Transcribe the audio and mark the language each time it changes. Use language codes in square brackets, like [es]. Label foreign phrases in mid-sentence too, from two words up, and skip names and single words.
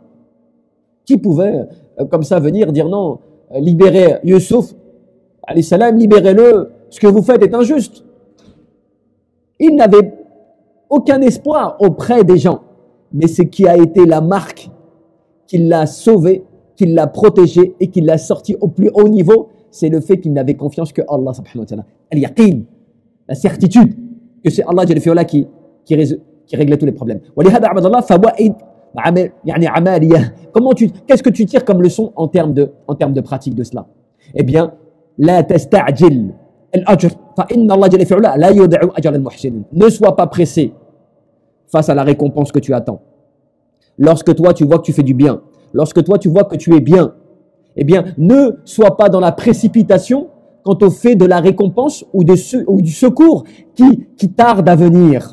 [fr] Qui pouvait, comme ça, venir dire non, libérez Yusuf, [ar] عليه السلام, [fr] libérez-le, ce que vous faites est injuste. Il n'avait aucun espoir auprès des gens, mais ce qui a été la marque qui l'a sauvé, qui l'a protégé et qui l'a sorti au plus haut niveau, c'est le fait qu'il n'avait confiance que Allah [ar] سبحانه وتعالى. [fr] Al-yaqin, la certitude que c'est Allah qui réglait tous les problèmes. Qu'est-ce que tu tires comme leçon en termes de pratique de cela? Eh bien, [ar] لا تستعجل الأجر فإن الله جل في علاه لا يضيع أجر المحسنين. [fr] Ne sois pas pressé face à la récompense que tu attends. Lorsque toi tu vois que tu fais du bien, lorsque toi tu vois que tu es bien, eh bien ne sois pas dans la précipitation quant au fait de la récompense ou du secours qui tarde à venir.